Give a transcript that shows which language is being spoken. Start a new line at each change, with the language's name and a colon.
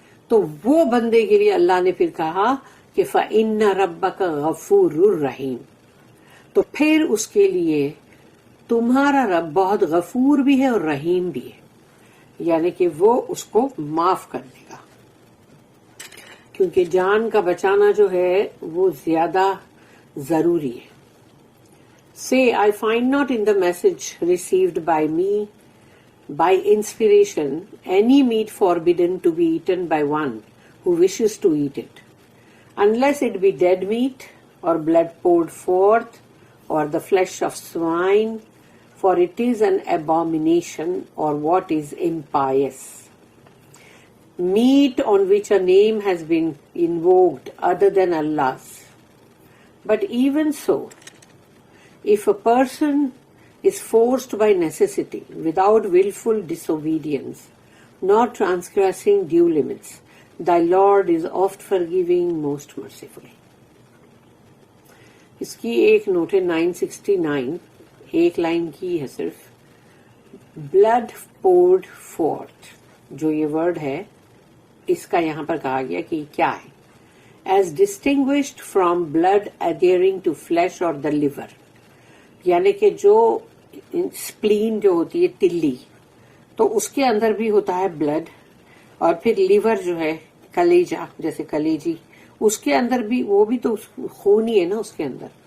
Urdu: تو وہ بندے کے لیے اللہ نے پھر کہا کہ
Arabic: فَإِنَّ رَبَّكَ غَفُورٌ رَحِيمٌ،
Urdu: تو پھر اس کے لیے تمہارا رب بہت غفور بھی ہے اور رحیم بھی ہے، یعنی کہ وہ اس کو معاف کر دے گا، کیونکہ جان کا بچانا جو ہے وہ زیادہ ضروری ہے.
English: Say, I find not in the message received by me by inspiration any meat forbidden to be eaten by one who wishes to eat it, unless it be dead meat or blood poured forth or the flesh of swine, for it is an abomination or what is impious. Meat on which a name has been invoked other than Allah's. But even so, if a person is forced by necessity without willful disobedience, nor transgressing due limits, thy Lord is oft forgiving, most mercifully.
Urdu: اس کی ایک note ہے 969، ایک line کی ہے صرف.
English: blood poured forth,
Urdu: جو یہ word ہے اس کا یہاں پر کہا گیا کہ کیا ہے.
English: as distinguished from blood adhering to flesh اور the liver,
Urdu: یعنی کہ جو اسپلین جو ہوتی ہے تلی، تو اس کے اندر بھی ہوتا ہے بلڈ، اور پھر لیور جو ہے کلیجا جیسے کلیجی، اس کے اندر بھی وہ بھی تو خون ہی ہے نا اس کے اندر.